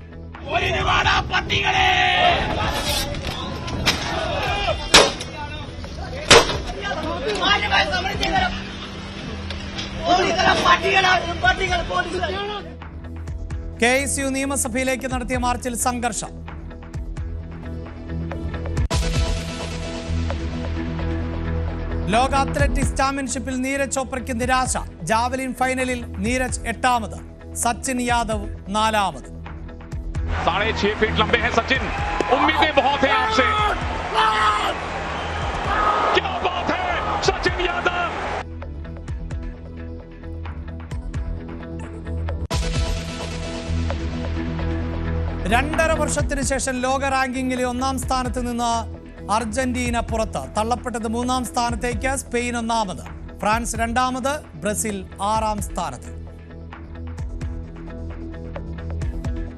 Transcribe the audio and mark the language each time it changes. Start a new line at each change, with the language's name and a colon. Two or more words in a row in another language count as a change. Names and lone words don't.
Malayalam: KSU നിയമസഭയിലേക്ക് നടത്തിയ മാർച്ചിൽ സംഘർഷം. ലോക അത്ലറ്റിക്സ് ചാമ്പ്യൻഷിപ്പിൽ നീരജ് ചോപ്രയ്ക്ക് നിരാശ. ജാവലിൻ ഫൈനലിൽ നീരജ് 8ാമത്, സച്ചിൻ യാദവ് 4ാമത്.
Hindi: 6.5 फीट लंबे हैं सचिन. उम्मीदें बहुत हैं आपसे. क्या बात है सचिन यादव.
Malayalam: രണ്ടര വർഷത്തിന് ശേഷം ലോക റാങ്കിങ്ങിലെ 1ാം സ്ഥാനത്ത് നിന്ന് അർജന്റീന പുറത്ത്. തള്ളപ്പെട്ടത് 3ാം സ്ഥാനത്തേക്ക്. സ്പെയിൻ 1ാമത്, ഫ്രാൻസ് 2ാമത്, ബ്രസീൽ 6ാം സ്ഥാനത്ത്.